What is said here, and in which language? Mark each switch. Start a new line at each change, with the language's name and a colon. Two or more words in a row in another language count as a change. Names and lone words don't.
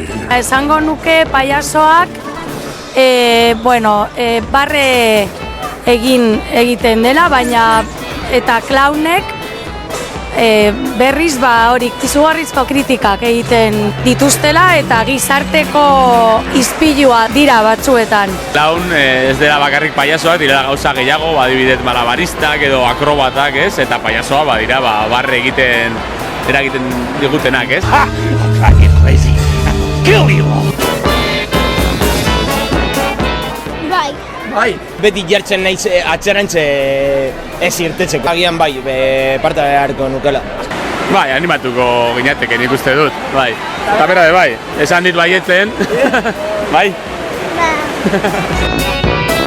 Basque: Esango nuke payasoak, barre egiten dela, baina eta clownek berriz hori izugarrizko kritikak egiten dituztela eta gizarteko ispilua dira batzuetan. Clown ez dela bakarrik payasoak, dira gauza gehiago, adibidez malabaristak edo akrobatak, ez? Eta payasoa badira barre eragiten digutenak, ez?
English: Ha! Fucking crazy. Kill you all.
Basque: Bai. Beti jartzen naiz atxerantze ez irtetzeko. Agian bai, parte beharko nukela. Bai, animatuko ginateke nik uste dut, bai. Eta bera bai, esan dit baietzen, bai.